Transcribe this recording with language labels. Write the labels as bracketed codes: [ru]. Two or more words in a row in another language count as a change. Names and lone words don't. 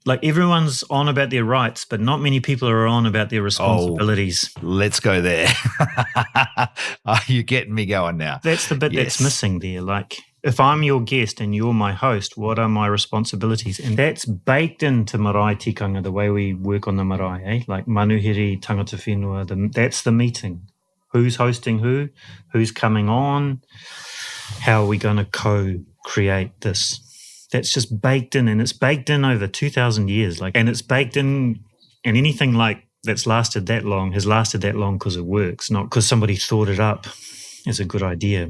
[en] Like everyone's on about their rights, but not many people are on about their responsibilities. Let's go there. You're getting me going now. That's the bit that's missing there. Like, if I'm your guest and you're my host, what are my responsibilities? And that's baked into [mi] marae tikanga, [en] the way we work on the marae, eh? Like [mi] manuhiri, tangata whenua, [en] that's the meeting. Who's hosting who? Who's coming on? How are we going to co-create this? That's just baked in, and it's baked in over 2,000 years. Like, and it's baked in, and anything like that's lasted that long has lasted that long because it works, not because somebody thought it up as a good idea.